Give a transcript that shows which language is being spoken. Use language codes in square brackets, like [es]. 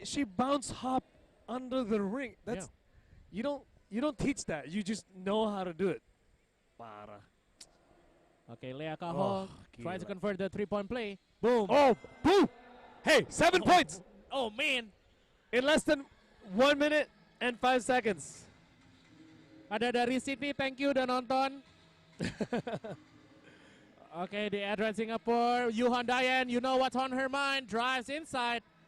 [en] she bounce hop under the ring. That's you don't teach that. You just know how to do it. Parah. Okay, Lea Kaho tries to convert the 3-point play. Boom. Oh, boom! Hey, 7 points Oh, man. in less than 1 minute and 5 seconds. [id] Ada dari Sydney, [en] thank you [id] udah nonton. [en] Okay, the ADROIT Singapore, Yuhan Dayan, you know what's on her mind, drives inside.